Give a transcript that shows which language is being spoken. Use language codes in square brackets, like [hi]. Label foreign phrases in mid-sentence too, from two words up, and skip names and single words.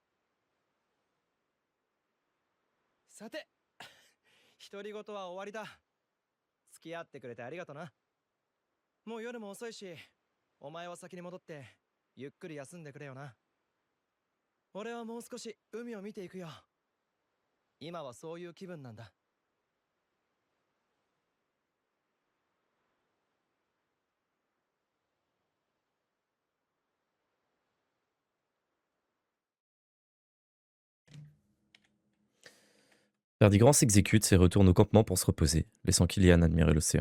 [ja] さて、独り言は終わりだ。付き合ってくれてありがとな。もう夜も遅いし、お前は先に戻ってゆっくり休んでくれよな。俺はもう少し海を見ていくよ。今はそういう気分なんだ。 [fr] Ferdigrand s'exécute et retourne au campement pour se reposer, laissant Kylian admirer l'océan.